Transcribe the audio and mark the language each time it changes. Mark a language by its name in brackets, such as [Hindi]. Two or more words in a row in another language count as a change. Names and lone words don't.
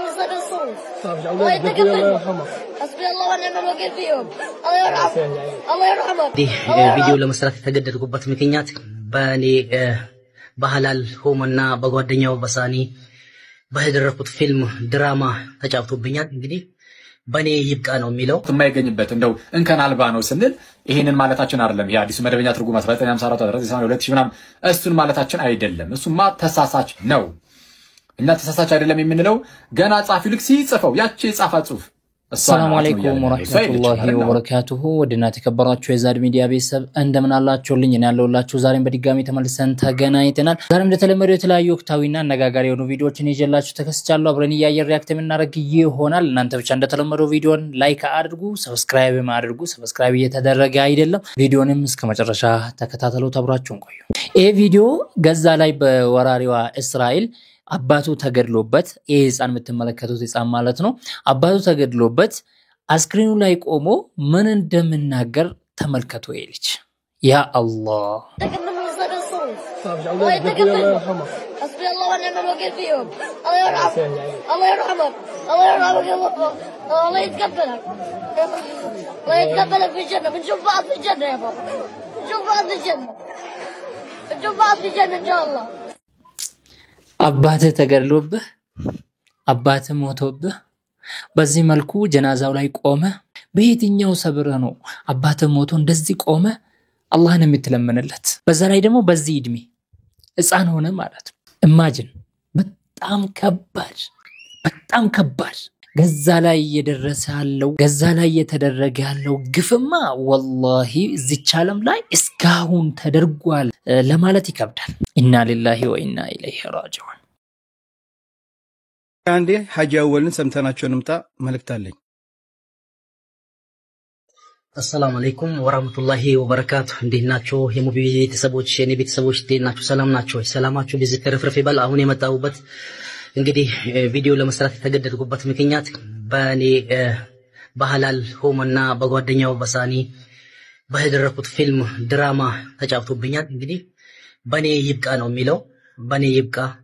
[Amharic] ቪዲዮ ለመስራት የተገደድኩበት ምክንያት በእኔ በሐላል ሆምና በጓደኛው በሳኒ በህደረኩት ፊልም ድራማ ተጫውቶብኛል እንግዲህ በኔ ይብቃ ነው የሚለው የማይገኝበት እንደው እንከን አልባ ነው ስንል ይሄንን ማለታችን አይደለም ይሄ አዲስ መደበኛ ትርጉም 1954 2000 ምናምን እሱን ማለታችን አይደለም እሱማ ተሳሳች ነው እኛ ተሳሳች አይደለም የምንለው ገና ጻፊው ልክ ሲጽፈው ያቺ የጻፋ ጽሁፍ [Arabic] السلام عليكم ورحمة الله وبركاته [Amharic] ودنا تكبراتشو የዛድ ሚዲያ ቤተሰብ እንደምን አላችሁልኝ እኔ ያለሁላችሁ ዛሬም በድጋሚ ተመልሰን ተገናኝተናል ዛሬም እንደተለመደው የተለያዩ ወቅታዊና አነጋጋሪ የሆኑ ቪዲዮዎችን ይዤላችሁ ተከስቻለሁ አብረን ያየር ሪአክት የምናደርግ ይሆናል እናንተ ብቻ እንደተለመደው ቪዲዮን ላይክ አድርጉ ሰብስክራይብ እየተደረገ አይደለም ቪዲዮንም እስከ መጨረሻ ተከታተሉ ተብራችሁን ቆዩ ይሄ ቪዲዮ ጋዛ ላይ በወራሪዋ እስራኤል አባቱ ተገድሎበት የህፃን የምትመለከቱት ህፃን ማለት ነው አባቱ ተገድሎበት አስክሪኑ ላይ ቆሞ ምን እንደምናገር ተመልከቱ ይልች [Arabic] يا الله حسبي الله ونعم الوكيل فيهم الله يرحمك الله يتقبلك في الجنة بنشوف بعض في الجنة يا بابا بنشوف بعض في الجنة إن شاء الله [Amharic] አባተ ተገድሎብህ አባተ ሞቶብህ በዚህ መልኩ ጀናዛው ላይ ቆመ በየትኛው ሰብረ ነው አባተ ሞቶ እንደዚህ ቆመ አላህን የምትለምንለት በዛ ላይ ደግሞ በዚህ እድሜ ህፃን ሆነ ማለት ኢማጂን በጣም ከባድ ጋዛ ላይ እየደረሰ ያለው ጋዛ ላይ እየተደረገ ያለው ግፍማ ወላሂ እዚች ዓለም ላይ እስካሁን ተደርጓል ለማለት ይከብዳል [Arabic] إنا لله وإنا إليه راجعون [Amharic] አንዴ ሐጂ አወልን ሰምተናቸው እንምጣ መልክታለኝ [Arabic] السلام عليكم ورحمة الله وبركاته [Amharic] እንደናችሁ የሙቢ ቤተሰቦች የኔ ቤተሰቦች እንደናችሁ ሰላም ናችሁ ሰላማችሁ ቢዝከር ፍርፍ ይባል አሁን የመጣሁበት እንግዲህ ቪዲዮ ለመስራት የተገደድኩበት ምክንያት በእኔ በሐላል ሆምና በጓደኛው በሳኒ በህደረኩት ፊልም ድራማ ተጫውቶብኛል እንግዲህ በኔ ይብቃ ነው የሚለው በኔ ይብቃ